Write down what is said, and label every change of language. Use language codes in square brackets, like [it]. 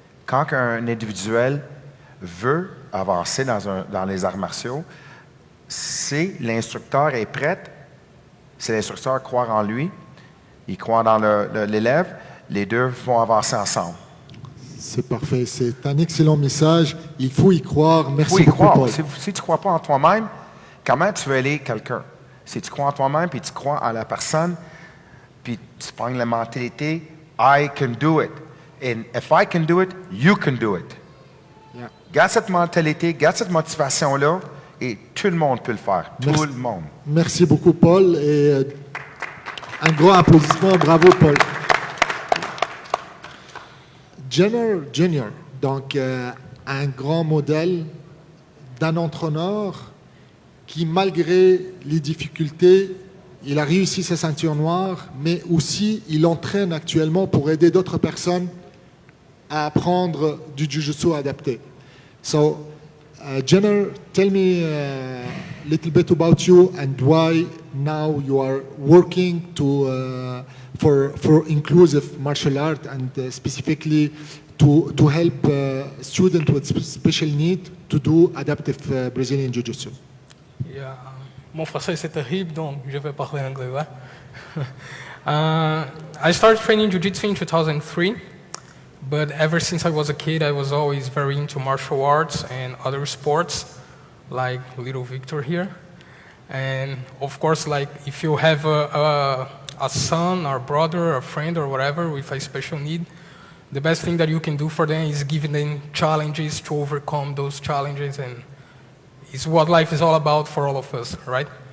[fr] Quand un individuel veut avancer dans les arts martiaux, si l'instructeur est prêt, si l'instructeur croit en lui, il croit dans l'élève, les deux vont avancer ensemble. C'est parfait. C'est un excellent message. Il faut y croire. Merci Il faut y beaucoup, croire. Paul. Si tu ne crois pas en toi-même, comment tu veux aider quelqu'un? Si tu crois en toi-même, puis tu crois en la personne, puis tu prends la mentalité, [en] I can do it. And if I can do it, you can do it. Yeah. [fr] Garde cette mentalité, garde cette motivation-là, et tout le monde peut le faire. Tout le monde. Merci beaucoup, Paul. Et un grand applaudissement. Bravo, Paul. Jenner Jr., donc un grand modèle d'un entraîneur qui, malgré les difficultés, il a réussi sa ceinture noire, mais aussi il entraîne actuellement pour aider d'autres personnes à apprendre du jiu-jitsu adapté. [en] So, Jenner, tell me a little bit about you and why now you are working for inclusive martial art and specifically to help students with special need to do adaptive Brazilian Jiu-Jitsu. Yeah. [fr] Mon français c'est terrible, donc je vais parler anglais. Ouais? [en] I started training Jiu-Jitsu in 2003, but ever since I was a kid, I was always very into martial arts and other sports, like little Victor here. And of course, like if you have a son or brother or friend or whatever with a special need, the best thing that you can do for them is giving them challenges to overcome those challenges, and it's what life is all about for all of us, right?